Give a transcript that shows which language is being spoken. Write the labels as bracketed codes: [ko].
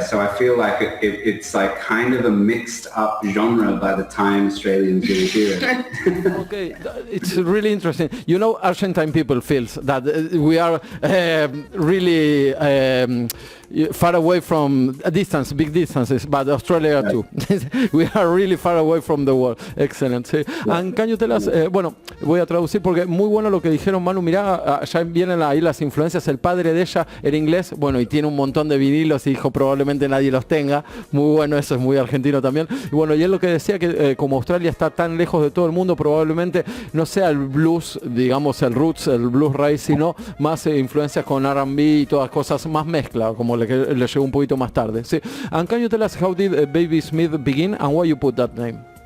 [en] So I feel like it's like kind of a mixed up genre by the time Australians really hear it. Okay, it's really interesting. You know, Argentine people feels that we are really far away from a distance, big distances, but Australia too. We are really far away from the world. Excellent. Sí. And can you tell us, [es] bueno, voy a traducir porque muy bueno lo que dijeron, Manu. Mirá, ya vienen ahí las influencias. El padre de ella era inglés, bueno, y tiene un montón de vinilos y dijo probablemente nadie los tenga. Muy bueno, eso es muy argentino también. Y bueno, y él lo que decía que como Australia está tan lejos de todo el mundo, probablemente no sea el blues, digamos el roots, el blues race, sino más influencias con R&B y todas cosas, más mezcla, como le llegó un poquito más tarde. Sí. [en] And can you tell us how did Baby Smith begin and why you put that name?